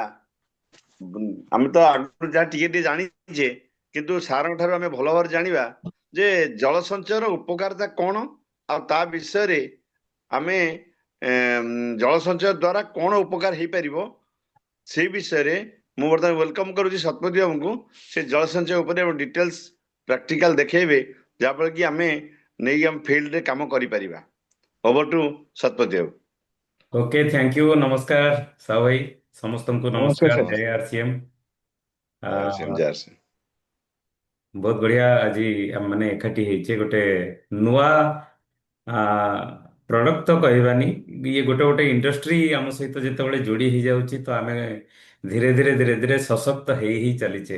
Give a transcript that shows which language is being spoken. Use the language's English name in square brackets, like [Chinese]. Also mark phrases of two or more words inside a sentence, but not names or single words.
[Odia] ଆମେ ତ ଆଗରୁ ଯାହା ଟିକେ ଟିକେ ଜାଣିଛେ, କିନ୍ତୁ ସାରଙ୍କ ଠାରୁ ଆମେ ଭଲ ଭାବରେ ଜାଣିବା ଯେ ଜଳ ସଞ୍ଚୟର ଉପକାରିତା କଣ, ଆଉ ତା ବିଷୟରେ ଆମେ ଜଳ ସଞ୍ଚୟ ଦ୍ଵାରା କଣ ଉପକାର ହେଇପାରିବ, ସେଇ ବିଷୟରେ ମୁଁ ବର୍ତ୍ତମାନ ୱେଲକମ୍ କରୁଛି ଶତପଥୀ ବାବୁଙ୍କୁ। ସେ ଜଳ ସଞ୍ଚୟ ଉପରେ ଡିଟେଲ୍ସ ପ୍ରାକ୍ଟିକାଲ ଦେଖେଇବେ, ଯାହାଫଳରେ କି ଆମେ ନେଇକି ଆମ ଫିଲ୍ଡରେ କାମ କରିପାରିବା। [English] over to [Odia] ଶତପଥୀ ବାବୁ। [English] OK thank you [Odia] ନମସ୍କାର ସାହୁ ଭାଇ ସମସ୍ତଙ୍କୁ ନମସ୍କାର ନମସ୍କାର ସାର୍। ଜୟ ଆରସିଏମ। ଜୟ ଶ୍ରୀ। ବହୁତ ବଢିଆ ଆଜି ଆମେ ମାନେ ଏକାଠି ହେଇଛେ ଗୋଟେ ନୂଆ ପ୍ରଡକ୍ଟ ତ କହିବାନି, ଇଏ ଗୋଟେ ଗୋଟେ ଇଣ୍ଡଷ୍ଟ୍ରି ଆମ ସହିତ ଯେତେବେଳେ ଯୋଡି ହେଇଯାଉଛି ତ ଆମେ ଧୀରେ ଧୀରେ ସଶକ୍ତ ହେଇ ହିଁ ଚାଲିଛେ।